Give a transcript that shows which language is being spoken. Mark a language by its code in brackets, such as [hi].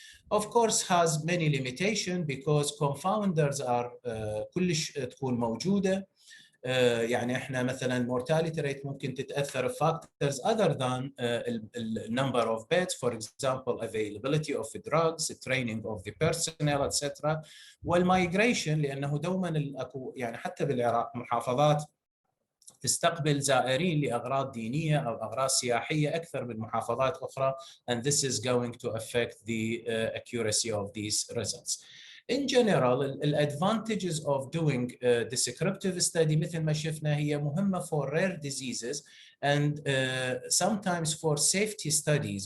[en] Of course has many limitations because confounders are [ar] كلش تكون موجودة. يعني احنا مثلا [en] mortality rate [ar] ممكن تتاثر [en] factors other than number of beds, for example availability of drugs, training of the personnel, etc. [ar] والمايجريشن لانه دوما يعني حتى بالعراق محافظات تستقبل زائرين لأغراض دينية أو أغراض سياحية أكثر من محافظات أخرى, [en] and this is going to affect the accuracy of these results. In general, the advantages of doing descriptive study [ar] مثل ما شفنا هي مهمة [en] for rare diseases and sometimes for safety studies.